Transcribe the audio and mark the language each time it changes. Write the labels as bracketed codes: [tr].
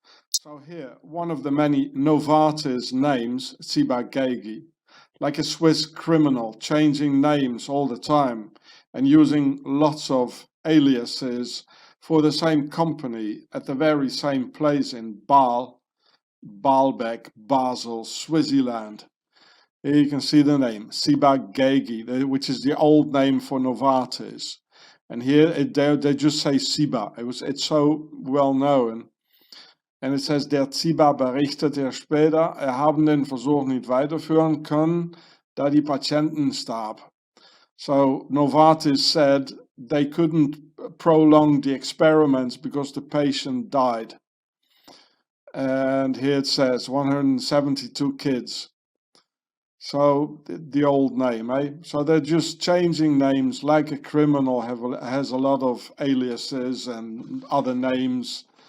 [en] So here, one of the many Novartis names, Ciba-Geigy, like a Swiss criminal, changing names all the time and using lots of aliases for the same company at the very same place in Baalbek, Basel, Swaziland. Here you can see the name, Ciba-Geigy, which is the old name for Novartis. And here they just say Ciba. It's so well known. And it says, [de] der Ciba berichtete später, haben den Versuch nicht weiterführen können, da die Patienten starb. [en] So Novartis said they couldn't prolong the experiments because the patient died. And here it says 172 kids. So the old name, eh? So they're just changing names like a criminal has a lot of aliases and other names.